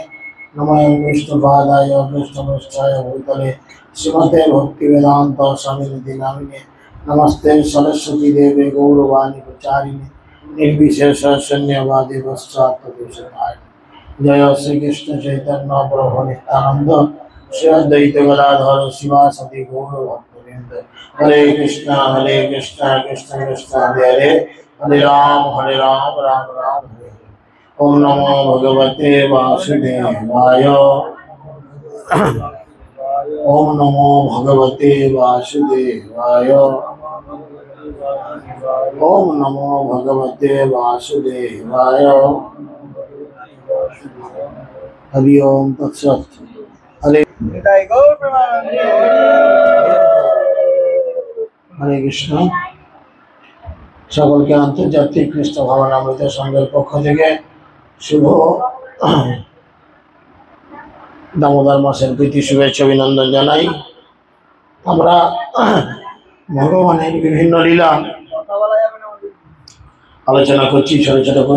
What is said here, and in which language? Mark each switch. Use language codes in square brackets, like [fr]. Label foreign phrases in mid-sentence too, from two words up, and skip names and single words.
[sa] नमो विष्णुपादाय कृष्णपृष्ठाय भूतले श्रीमते भक्तिवेदान्त स्वामिनिति नामिने। नमस्ते सरस्वती देवे गौरवाणी प्रचारिणे निर्विशेष शून्यवादी पश्चात्पदेशनाय। जय श्री कृष्ण चैतन्य प्रभु नित्यानंद श्री अद्वैत गदाधर शिवासदि गौर भक्तवृंद। हरे कृष्ण कृष्ण कृष्ण हरे हरे हरे राम राम राम हरे हरे। ओम नमो भगवते वासुदेवाय। ओम नमो भगवते वासुदेवाय। ओम नमो भगवते वासुदेवाय। हरि ओम तत्सत। हरे हरे कृष्ण। [bn] সকলকে আন্তর্জাতিক কৃষ্ণ ভাবনামৃত সংঘের পক্ষ থেকে শুভ দামোদর মাসের প্রীতি শুভেচ্ছা অভিনন্দন জানাই। আমরা ভগবানের বিভিন্ন লীলা আলোচনা করছি ছোট ছোট করে।